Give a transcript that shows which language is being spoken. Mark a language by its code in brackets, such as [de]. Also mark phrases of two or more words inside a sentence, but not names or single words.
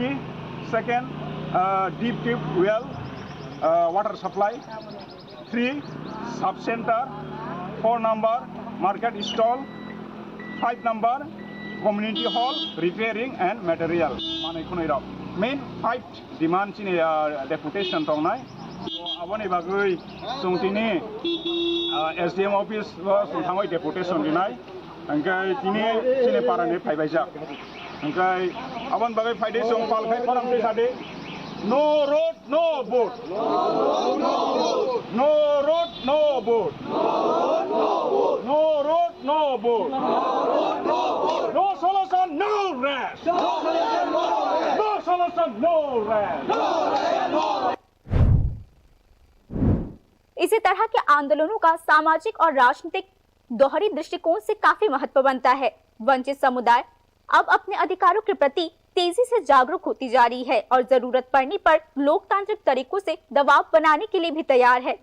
[en] Second, deep well, water supply. 3 sub-center. 4 number market stall. 5 number community hall repairing and material. Main 5 demands in deputation tongnai. [trp] So abone bagai sungtini SDM office was thamai deputation dinai. Angkai tini sini parane phaibaijak. Angkai abon bagai phaide sung palkai paramte sade. [en] No road, no vote. No road, no vote. No road, no vote. No road, no vote. No solution, no rest. No solution, no rest. [hi] इसी तरह के आंदोलनों का सामाजिक और राजनीतिक दोहरी दृष्टिकोण से काफी महत्व बनता है। वंचित समुदाय अब अपने अधिकारों के प्रति तेजी से जागरूक होती जा रही है और जरूरत पड़ने पर लोकतांत्रिक तरीकों से दबाव बनाने के लिए भी तैयार है।